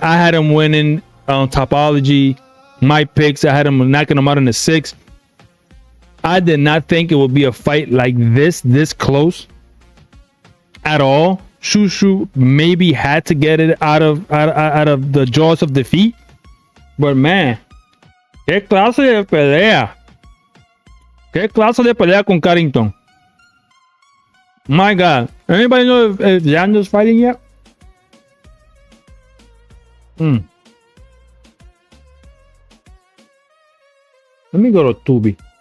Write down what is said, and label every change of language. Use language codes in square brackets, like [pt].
[en] I had him winning on Topology. My picks, I had him knocking him out in the 6th. I did not think it would be a fight like this close at all. Shushu maybe had to get it out of the jaws of defeat. But man, [es] qué clase de pelea. Qué clase de pelea con Carrington. [en] My God. Anybody know if Xander's fighting yet? Let me go to Tubi.